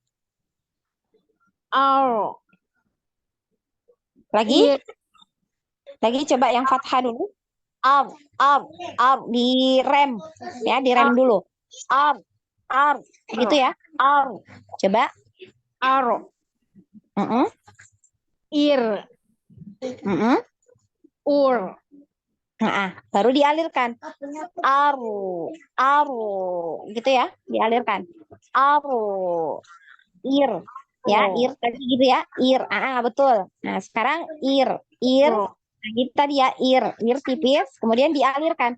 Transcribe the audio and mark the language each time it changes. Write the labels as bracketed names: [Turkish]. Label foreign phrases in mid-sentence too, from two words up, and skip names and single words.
[Indonesian] Ar. Lagi, Ir. lagi coba yang fathah dulu. Ar, di rem, ya, di rem dulu. Ar, gitu ya. Ar, coba. Ar. Mm-mm, Ir. mm-mm. Ur. Nah, baru dialirkan. Aru, gitu ya, dialirkan. Aru, ir, ya, ir tadi gitu ya, ir, betul. Nah, sekarang ir, nah, gitu tadi ya, ir tipis, kemudian dialirkan.